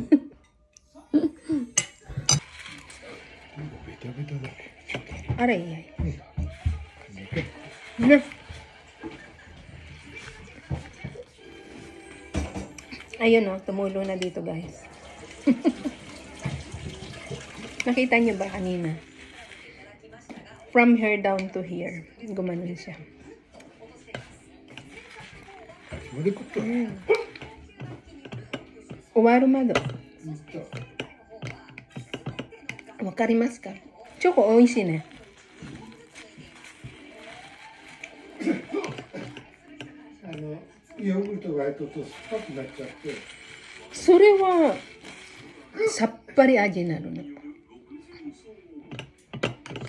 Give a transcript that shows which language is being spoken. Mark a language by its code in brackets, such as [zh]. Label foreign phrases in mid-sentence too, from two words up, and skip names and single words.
[tl] Aray. Ayun o, tumulo na dito guys. Nakita niyo ba kanina? [en] From here down to here. [tl] Gumanon siya. Uwarumado. [ja] 分かりますか? チョコ、おいしいね. ヨーグルトが入ると酸っぱくなっちゃって。それはさっぱり味になるの。